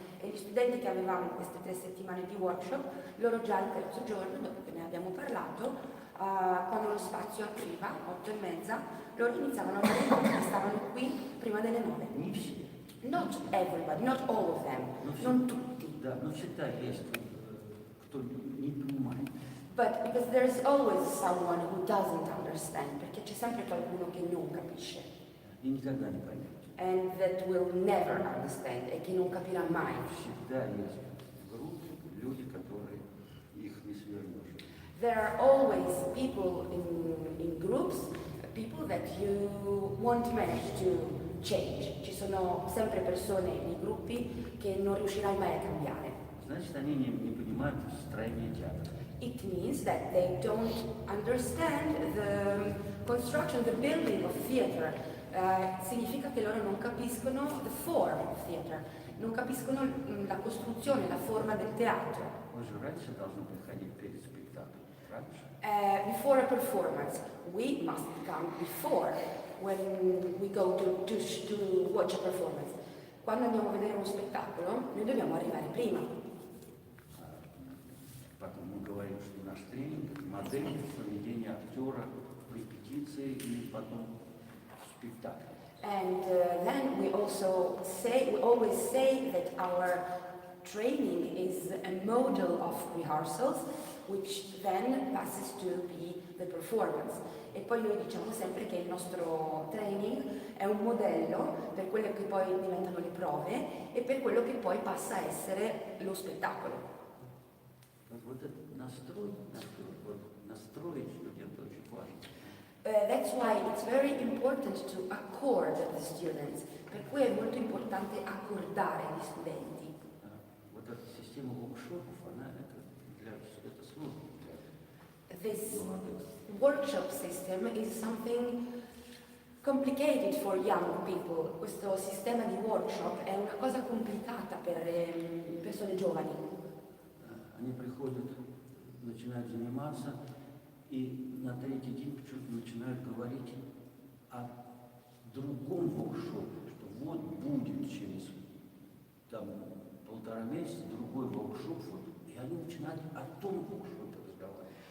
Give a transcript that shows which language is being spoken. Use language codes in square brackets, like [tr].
[it] E gli studenti che avevamo in queste 3 settimane di workshop, loro già il terzo giorno, dopo che ne abbiamo parlato, quando lo spazio apriva, 8:30, loro iniziavano alle 9 e stavano qui prima delle 9. [ru] Не все. [en] Not everybody, not all of them, [it] non tutti. [ru] Да, но всегда есть кто не понимает. [en] But because there is always someone who doesn't understand, [it] perché c'è sempre qualcuno che non capisce. [ru] И никогда не поймет. [en] And that will never understand, [it] e che non capirà mai. [ru] Всегда есть в группе люди, которые их не свернешь. [en] There are always people in groups, people that you won't manage to change. [it] Ci sono sempre persone nei gruppi che non riuscirai mai a cambiare. [ru] Значит, они не понимают строение театра. [en] It means that they don't understand the construction, the building of theater. [it] Significa che loro non capiscono [en] the form of theater, [it] non capiscono la costruzione, la forma del teatro. [ru] Вы же раньше должны приходить перед спектаклем. раньше. [en] Before a performance, we must come before when we go to watch a performance. [it] Quando andiamo a vedere uno spettacolo, noi dobbiamo arrivare prima. [ru] Потом мы говорим, что наш тренинг, модель поведения актера, репетиции и потом спектакль. [en] And then we always say that our training is a model of rehearsals, which then passes to be the performance. [it] E poi noi diciamo sempre che il nostro training è un modello per quello che poi diventano le prove e per quello che poi passa a essere lo spettacolo. [ru] Вот этот настрой, настроить студента очень важно. [en] That's why it's very important to accord the students, [it] per cui è molto importante accordare gli studenti. [ru] Вот эта система воркшопов, она это сложно для [en] This [ru] молодых. [en] workshop system is something complicated for young people. [it] Questo sistema di workshop è una cosa complicata per persone giovani. [ru] Они приходят, начинают заниматься, и на третий день почему-то начинают говорить о другом воркшопе, что вот будет через там, 1,5 месяца другой воркшоп, вот, и они начинают о том воркшопе разговаривать.